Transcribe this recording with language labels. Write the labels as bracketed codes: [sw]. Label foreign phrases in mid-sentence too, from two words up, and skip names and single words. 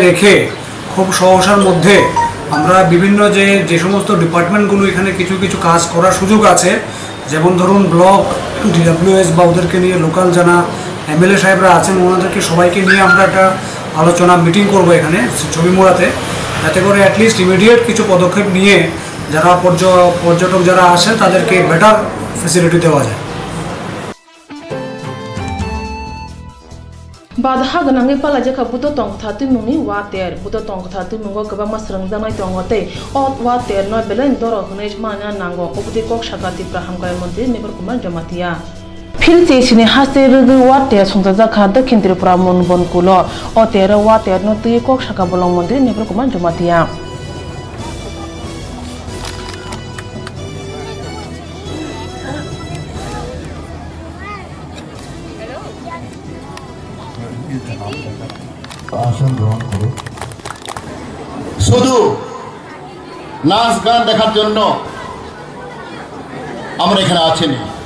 [bn] রেখে খুব সহসার মধ্যে আমরা বিভিন্ন যে সমস্ত ডিপার্টমেন্টগুলো এখানে কিছু কিছু কাজ করার সুযোগ আছে যেমন ধরুন [en] block DWS [bn] বা ওদেরকে নিয়ে লোকাল যারা এমএলএ সাহেবরা আছেন ওনাদেরকে সবাইকে নিয়ে আমরা একটা আলোচনা মিটিং করব এখানে ছবিমুড়াতে যাতে করে [en] at least immediate [bn] কিছু পদক্ষেপ নিয়ে যারা পর্যটক যারা আসে তাদেরকে [en] better facility [bn] দেওয়া যায় [trp] Badha ganangi pala jaka buto tong thati mungi water buto tong thati mungo gaba masrang janai tongote ot water no belen doro hnesh manya nango obudi kok shakati praham kai mantri Nipur Kumar Jamatia Phil chesini hase rugu water songja jakha dakhin Tripura monbon kulo oter water no tui kok shaka bolong mantri Nipur Kumar Jamatia [bn] শুধু নাচ গান দেখার জন্য আমরা এখানে আছি না